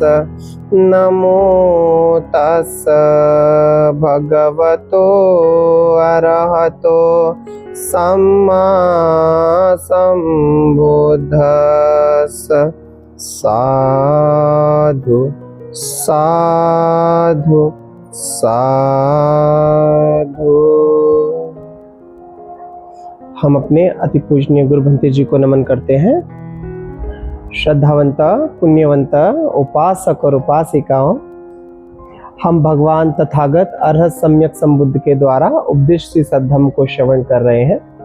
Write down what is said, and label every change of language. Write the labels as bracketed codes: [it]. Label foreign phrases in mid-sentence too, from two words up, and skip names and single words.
[pi] नमो तस्स भगवतो अरहतो सम्मा सम्बुद्धस्स। साधु साधु साधु। [hi] हम अपने अति पूजनीय गुरु भंते जी को नमन करते हैं। श्रद्धावंत पुण्यवंत उपासक और उपासिकाओं, हम भगवान तथागत अरहत सम्यक संबुद्ध के द्वारा उपदिष्ट सद्धर्म को श्रवण कर रहे हैं।